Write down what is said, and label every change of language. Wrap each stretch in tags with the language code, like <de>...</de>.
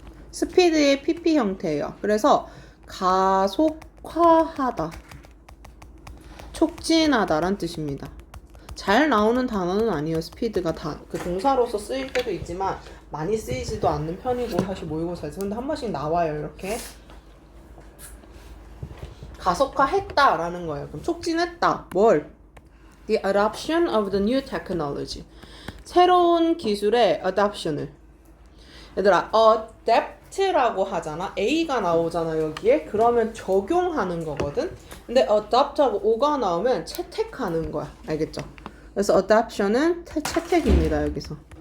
<ko>스피드의 PP 형태예요. 그래서 가속화하다, 촉진하다란 뜻입니다. 잘 나오는 단어는 아니에요. 스피드가 다 그 동사로서 쓰일 때도 있지만 많이 쓰이지도 않는 편이고 사실 모의고사에서. 근데 한 번씩 나와요, 이렇게. 가속화했다라는 거예요. 그럼 촉진했다. 뭘?</ko> <en>The adoption of the new technology.</en> <ko>새로운 기술의 adoption을. 얘들아, adapt라고 하잖아. A가 나오잖아, 여기에. 그러면 적용하는 거거든. 근데 adopt하고 O가 나오면 채택하는 거야. 알겠죠? 그래서 adoption은 채택입니다, 여기서.</ko>